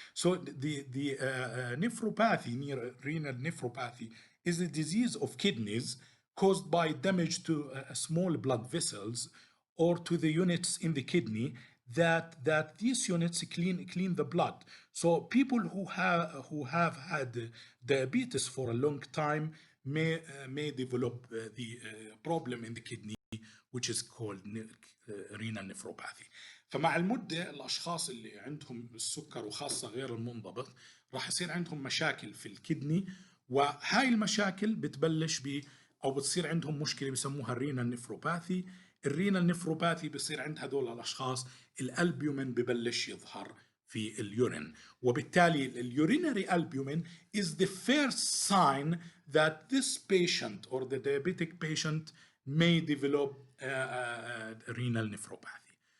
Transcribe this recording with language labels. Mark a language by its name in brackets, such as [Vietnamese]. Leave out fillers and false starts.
[English] So the nephropathy, renal nephropathy, is a disease of kidneys caused by damage to small blood vessels or to the units in the kidney that these units clean the blood. So people who have had diabetes for a long time may develop the problem in the kidney, which is called renal nephropathy. [Arabic] فمع المدة الأشخاص اللي عندهم السكر وخاصة غير المنضبط راح يصير عندهم مشاكل في الكدني، وهاي المشاكل بتبلش أو بتصير عندهم مشكلة بسموها الرينال نيفروباثي. الرينال نيفروباثي بصير عند هدول الأشخاص الألبيومين ببلش يظهر في اليورين، وبالتالي اليورينري [English] albumin is the first sign that this patient or the diabetic patient may develop renal nephropathy.